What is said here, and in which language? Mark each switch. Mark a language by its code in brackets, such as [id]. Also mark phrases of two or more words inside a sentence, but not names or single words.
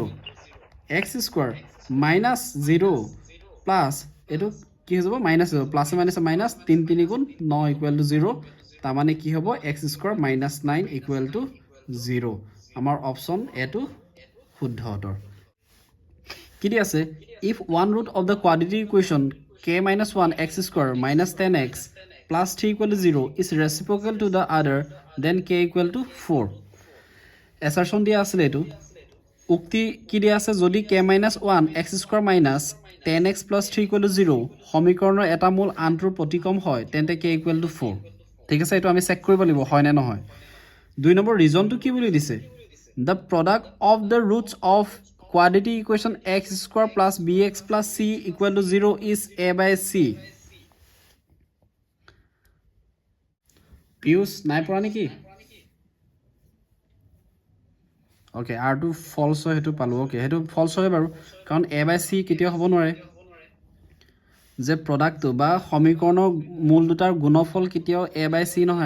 [en] x square minus 0 plus [as] এইটো কি হৈ যাব? -0, প্লাছে মাইনাছে মাইনাছ, 3 3 গুণ 9 [en] equal to 0. [as] তাৰমানে কি হ'ব? [en] x square -9 equal to 0. [as] আমাৰ অপশ্যন এটো শুদ্ধ উত্তৰ। কি দি আছে? [en] ইফ 1 root of the quadratic equation k minus 1 x square minus 10x plus 3 equal to 0 is reciprocal to the other, then k equal to 4। [as] assertion দিয়া আছিলে এইটো। উক্তি কি দিয়া আছে? যদি [en] k minus 1 x square minus 10x plus 3 equal to 0 [as] সমীকৰণৰ এটা মূল আনটোৰ প্ৰতিকম হয়, তেন্তে k [en] equal to 4। [as] ঠিক আছে, এইটো আমি চেক কৰিব লাগিব হয় নে নহয়। 2 নম্বৰ ৰিজনটো কি বুলি দিছে? [en] The product of the roots of quadratic equation x square plus bx plus c equal to 0 is a by c। [as] পিউচ নাই পৰা নেকি? অ'কে, আৰটো ফলছ হয়, সেইটো পালোঁ। অ'কে, সেইটো ফলছ হয় বাৰু, কাৰণ [en] a by c [as] কেতিয়াও হ'ব নোৱাৰে। যে প্ৰডাক্টটো বা সমীকৰণৰ মূল দুটাৰ গুণফল কেতিয়াও [en] a by c [as] নহয়।